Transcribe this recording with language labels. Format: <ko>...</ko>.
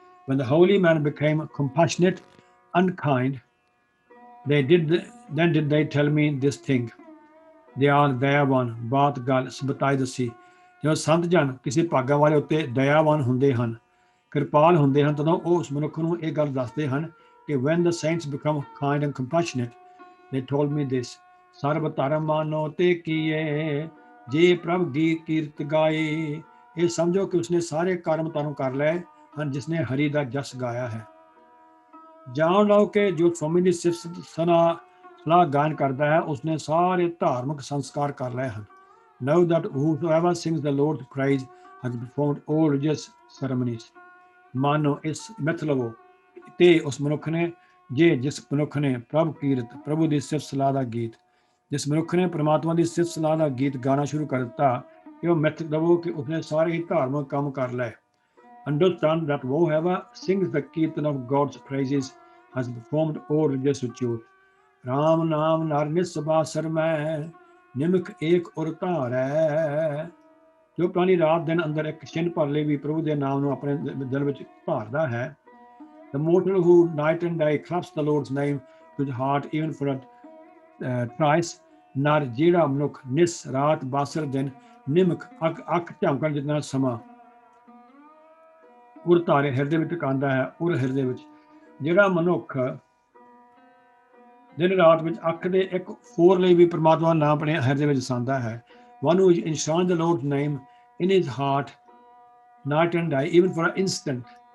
<en>When the holy man became compassionate and kind, then did they tell me this thing.</en> <pa>ਦਿਆਲ ਦਇਆਵਾਨ, ਬਾਤ ਗੱਲ ਬਤਾਈ ਦੱਸੀ। ਜਦੋਂ ਸੰਤ ਜਨ ਕਿਸੇ ਭਾਗਾਂ ਵਾਲੇ ਉੱਤੇ ਦਇਆਵਾਨ ਹੁੰਦੇ ਹਨ, ਕਿਰਪਾਲ ਹੁੰਦੇ ਹਨ, ਤਦੋਂ ਉਹ ਉਸ ਮਨੁੱਖ ਨੂੰ ਇਹ ਗੱਲ ਦੱਸਦੇ ਹਨ ਕਿ</pa> <en>when the saints become kind and compassionate, they told me this.</en> <pa>ਸਰਬ ਧਰਮ ਮਾਨੋ ਤੇ ਕੀਏ, ਜੇ ਪ੍ਰਭ ਗੀ ਕੀਰਤ ਗਾਏ। ਇਹ ਸਮਝੋ ਕਿ ਉਸਨੇ ਸਾਰੇ ਕਰਮ ਤਾਨੂੰ ਕਰ ਲਏ ਹਨ ਜਿਸਨੇ ਹਰੀ ਦਾ ਜਸ ਗਾਇਆ ਹੈ। ਜਾਣ ਲਓ ਕਿ ਜੋ ਸਵਾਮੀ ਦੀ ਸਿਫਤ ਸਲਾਹ ਗਾਇਨ ਕਰਦਾ ਹੈ ਉਸਨੇ ਸਾਰੇ ਧਾਰਮਿਕ ਸੰਸਕਾਰ ਕਰ ਲਏ ਹਨ।</pa> <en>Know that whosoever sings the Lord's praise has performed all religious ceremonies.</en> <pa>ਮਾਨੋ ਇਸ ਮਿੱਥ ਲਵੋ ਤੇ ਉਸ ਮਨੁੱਖ ਨੇ ਜਿਸ ਮਨੁੱਖ ਨੇ ਪ੍ਰਭ ਕੀਰਤ, ਪ੍ਰਭੂ ਦੀ ਸਿਫਤ ਸਲਾਹ ਦਾ ਗੀਤ, ਜਿਸ ਮਨੁੱਖ ਨੇ ਪਰਮਾਤਮਾ ਦੀ ਸਿਫਤ ਸਲਾਹ ਦਾ ਗੀਤ ਗਾਣਾ ਸ਼ੁਰੂ ਕਰ ਦਿੱਤਾ, ਇਹ ਮਿੱਥ ਲਵੋ ਕਿ ਉਸਨੇ ਸਾਰੇ ਹੀ ਧਾਰਮਿਕ ਕੰਮ ਕਰ ਲਏ।</pa> <en>Understand that whoever sings the kirtan of God's praises has performed all religious rituals.</en> <pa>Ram naam nar nisbasar mein nimk ek aur taar hai. ਜੋ ਪ੍ਰਾਣੀ ਰਾਤ ਦਿਨ ਅੰਦਰ ਇੱਕ ਛਿੰਨ ਭਰ ਲਈ ਵੀ ਪ੍ਰਭੂ ਦੇ ਨਾਮ ਨੂੰ ਆਪਣੇ ਦਿਲ ਵਿੱਚ ਧਾਰਦਾ ਹੈ.</pa> <en>The mortal who night and day claps the Lord's name to his heart even for a trice,</en> <pa>ਨਰ ਜਿਹੜਾ ਮਨੁੱਖ ਨਿਸ ਰਾਤ ਬਾਸਰ ਦਿਨ ਨਿਮਕ ਅੱਖ ਝਮਕਣ ਜਿਤਨਾ ਸਮਾਂ ਉਰ ਧਾਰੇ ਹਿਰਦੇ ਵਿੱਚ ਟਿਕਾਉਂਦਾ ਹੈ. ਉਰ ਹਿਰਦੇ ਵਿੱਚ ਜਿਹੜਾ ਮਨੁੱਖ ਦਿਨ ਰਾਤ ਵਿੱਚ ਅੱਖ ਦੇ ਇੱਕ ਫੋਰ ਲਈ ਵੀ ਪਰਮਾਤਮਾ ਦਾ ਨਾਮ ਆਪਣੇ ਹਿਰਦੇ ਵਿੱਚ ਵਸਾਉਂਦਾ ਹੈ.</pa> <en>One who enshrines the Lord's name in his heart night and day, even for an instant.</en>